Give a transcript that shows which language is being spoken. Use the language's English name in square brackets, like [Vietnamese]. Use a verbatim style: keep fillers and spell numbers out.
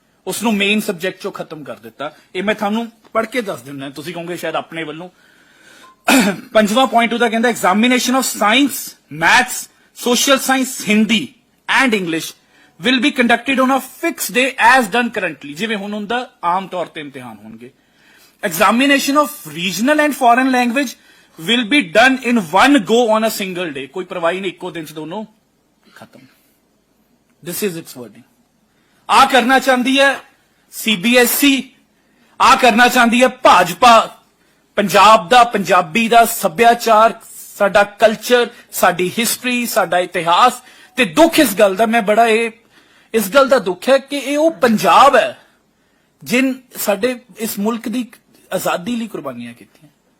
[Punjabi] ਉਸ ਨੂੰ main subject ਚੋਂ ਖਤਮ ਕਰ ਦਿੱਤਾ। ਇਹ ਮੈਂ ਤੁਹਾਨੂੰ ਪੜ੍ਹ ਕੇ ਦੱਸ ਦਿੰਦਾ, ਤੁਸੀਂ ਕਹੋਗੇ ਸ਼ਾਇਦ ਆਪਣੇ ਵੱਲੋਂ। ਪੰਜਵਾਂ ਪੁਆਇੰਟ ਉਹਦਾ ਕਹਿੰਦਾ [English] examination of science, maths, social science, Hindi and English will be conducted on a fixed day as done currently, [Punjabi] ਜਿਵੇਂ ਹੁਣ ਹੁੰਦਾ ਆਮ ਤੌਰ ਤੇ ਇਮਤਿਹਾਨ ਹੋਣਗੇ। [English] Examination of regional and foreign language will be done in one go on a single day. [Hindi] कोई परवाही नहीं, इक्को दिन से दोनों खत्म. [English] This is its wording. [Hindi] आ करना चाहती है C B S E, आ करना चाहती है भाजपा. [Punjabi] पंजाब दा, पंजाबी दा सभ्याचार, ਸਾਡਾ ਕਲਚਰ, ਸਾਡੀ ਹਿਸਟਰੀ, ਸਾਡਾ ਇਤਿਹਾਸ. ਤੇ ਦੁੱਖ ਇਸ ਗੱਲ ਦਾ, ਮੈਂ ਬੜਾ ਇਹ ਇਸ ਗੱਲ ਦਾ ਦੁੱਖ ਹੈ ਕਿ ਇਹ ਉਹ ਪੰਜਾਬ ਹੈ ਜਿਨ ਸਾਡੇ ਇਸ ਮੁਲਕ ਦੀ ਆਜ਼ਾਦੀ ਲਈ ਕੁਰਬਾਨੀਆਂ ਕੀਤੀਆਂ.